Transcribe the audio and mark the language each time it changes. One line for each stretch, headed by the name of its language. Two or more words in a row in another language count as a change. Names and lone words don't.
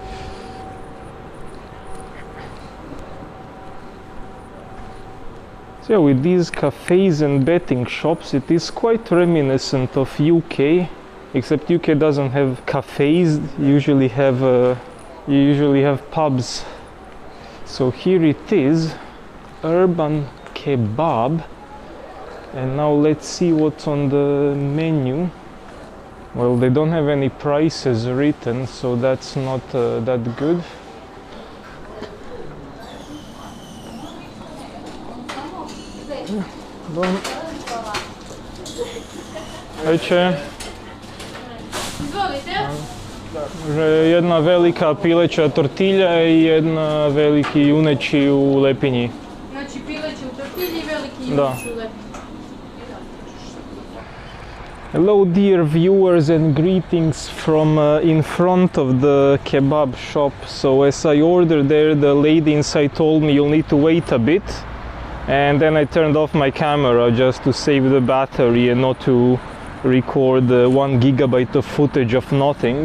English: So with these cafes and betting shops, it is quite reminiscent of UK, except UK doesn't have cafes, you usually have pubs. So here it is, Urban Kebab, and now let's see what's on the menu. Well, they don't have any prices written, so that's not that good.
Serbian: Veće. Jedna velika pileća tortilja i jedna veliki juneći u lepinji. Znači pileći u tortilji i veliki juneći u lepinji.
English: Hello dear viewers and greetings from in front of the kebab shop. So as I ordered there, the lady inside told me you'll need to wait a bit, and then I turned off my camera just to save the battery and not to record 1 gigabyte of footage of nothing.